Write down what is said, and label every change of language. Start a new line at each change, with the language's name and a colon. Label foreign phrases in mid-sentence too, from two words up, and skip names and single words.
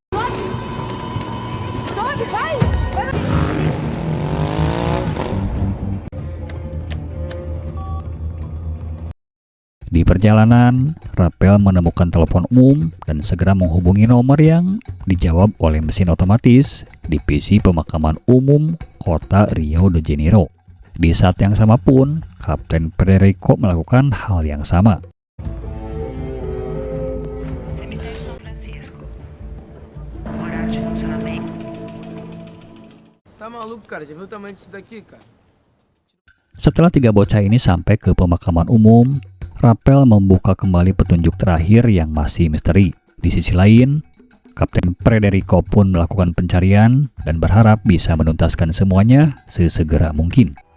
Indonesian: Di perjalanan, Rafael menemukan telepon umum dan segera menghubungi nomor yang dijawab oleh mesin otomatis divisi pemakaman umum kota Rio de Janeiro. Di saat yang sama pun, Kapten Federico melakukan hal yang sama.
Portuguese: Tá maluco, cara? Já viu o tamanho disso daqui, cara?
Indonesian: Setelah 3 bocah ini sampai ke pemakaman umum, Rafael membuka kembali petunjuk terakhir yang masih misteri. Di sisi lain, Kapten Federico pun melakukan pencarian dan berharap bisa menuntaskan semuanya sesegera mungkin.